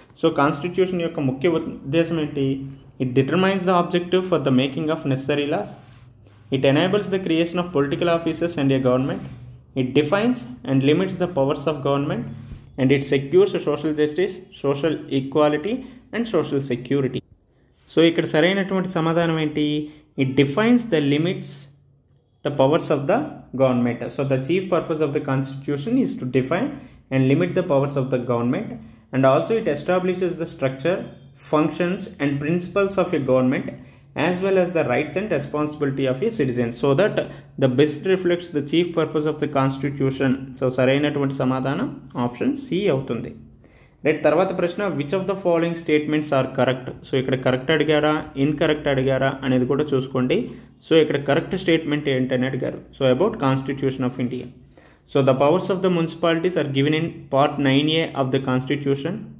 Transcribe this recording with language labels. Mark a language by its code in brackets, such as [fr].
[te] So constitution యొక్క ముఖ్య ఉద్దేశం ఏంటి? [en] It determines the objective for the making of necessary laws, it enables the creation of political offices and a government, it defines and limits the powers of government, and it secures social justice, social equality and social security. [te] So ఇక్కడ సరైనటువంటి సమాధానం ఏంటి? [en] It defines the limits the powers of the government. So the chief purpose of the constitution is to define and limit the powers of the government, and also it establishes the structure, functions and principles of a government as well as the rights and responsibility of a citizen, so that the best reflects the chief purpose of the constitution. [te] So సరైనటువంటి సమాధానం option C అవుతుంది. Right, తర్వాత ప్రశ్న, [en] Which of the following statements are correct. [te] So ఇక్కడ correct అడిగారా, incorrect అడిగారా అనేది కూడా చూసుకోండి. సో ఇక్కడ కరెక్ట్ స్టేట్మెంట్ ఏంటని అడిగారు. [en] So about constitution of India. So the powers of the municipalities are given in part 9A of the constitution.